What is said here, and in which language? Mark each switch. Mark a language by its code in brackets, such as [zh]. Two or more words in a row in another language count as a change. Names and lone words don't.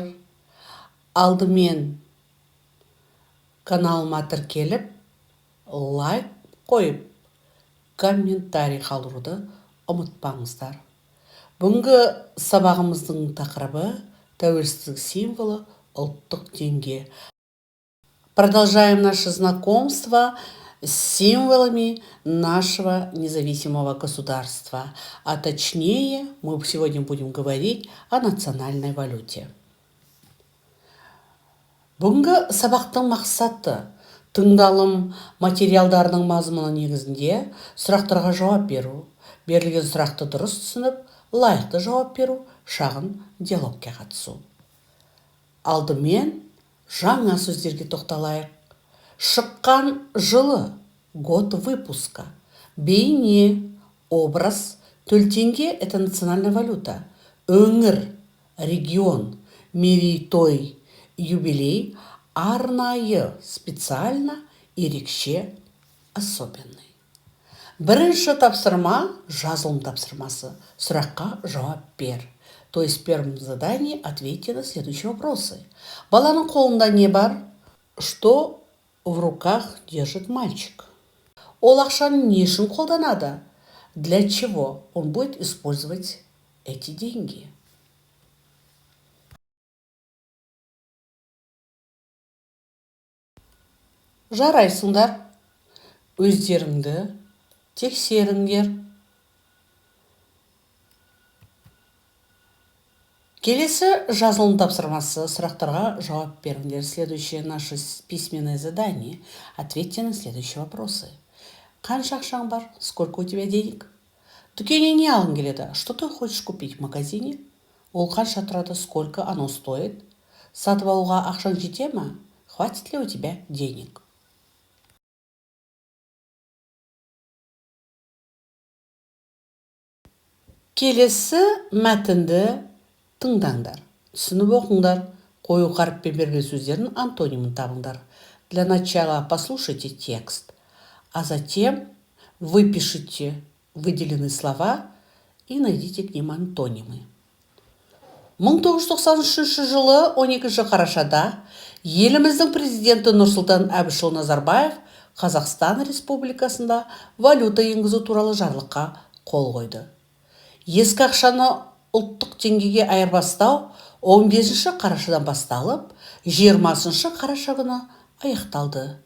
[kk] Алдымен каналыма тіркеліп, лайк қойып, комментарий қалдыруды ұмытпаңыздар. Бүгінгі сабағымыздың тақырыбы тәуелсіздік символы ұлттық теңге. [ru] Продолжаем наше знакомство с символами нашего независимого государства. А точнее, мы сегодня будем говорить о национальной валюте. [kk] Бүгінгі сабақтың мақсаты тыңдалым материалдарының мазмұны негізінде сұрақтарға жауап беру, берілген сұрақты дұрыс түсініп, лайықты жауап беру, шағын диалогқа қатысу. Алдымен жаңа сөздерге тоқталайық. Шыққан жылы, [ru] год выпуска. Бейне, образ, төлтенге – это национальная валюта. [kk] Өңір, регион, мерейтой, юбилей, арнайы, специально, ерекше, особенный. Бірінші тапсырма – жазылым тапсырмасы. Сұраққа жауап бер. [ru] То есть в первом задании ответьте на следующие вопросы. [kk] Баланың қолында не бар? [ru] Что в руках держит мальчик? [kk] Ол ақшаны не үшін қолданады? [ru] Для чего он будет использовать эти деньги? [kk] Жарайсыңдар. Өздеріңді тексеріңдер. Келесі жазылым тапсырмасы, сұрақтарға жауап беріңдер. [ru] Следующее наше письменное задание. Ответьте на следующие вопросы. [kk] Қанша ақшаң бар? [ru] Сколько у тебя денег? [kk] Дүкеннен не алғың келеді? [ru] Что ты хочешь купить в магазине? [kk] Ол қанша тұрады? [ru] Сколько оно стоит? [kk] Сатып алуға ақшаң жете ме? [ru] Хватит ли у тебя денег? [kk] Келесі мәтінді тыңдаңдар, түсініп оқыңдар, қою қаріппен берген сөздердің антонимін табыңдар. [ru] Для начала послушайте текст, а затем выпишите выделенные слова и найдите к ним антонимы. [kk] 1993 жылы 12 қарашада еліміздің президенті Нұрсұлтан Әбішұлы Назарбаев Қазақстан Республикасында валюта енгізу туралы жарлыққа қол қойды. Ескі ақшаны ұлттық теңгеге айырбастау 15 қарашадан басталып, 20 қараша күні аяқталды.